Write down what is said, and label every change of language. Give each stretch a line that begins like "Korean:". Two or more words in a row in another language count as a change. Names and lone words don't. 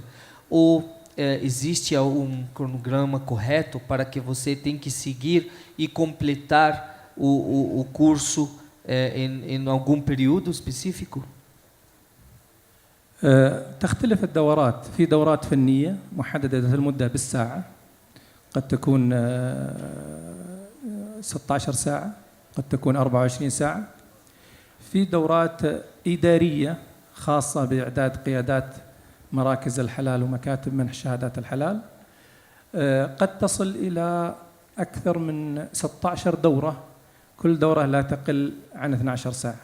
Portuguese: Ou existe um cronograma correto para que você tem que seguir e completar o curso em algum período específico?
Arabic: تختلف الدورات. في دورات فنية محددة المدة بالساعة، قد تكون 16 ساعة، قد تكون 24 ساعة. في دورات إدارية خاصة بإعداد قيادات مراكز الحلال ومكاتب منح شهادات الحلال، قد تصل إلى أكثر من 16 دورة، كل دورة لا تقل عن 12 ساعة.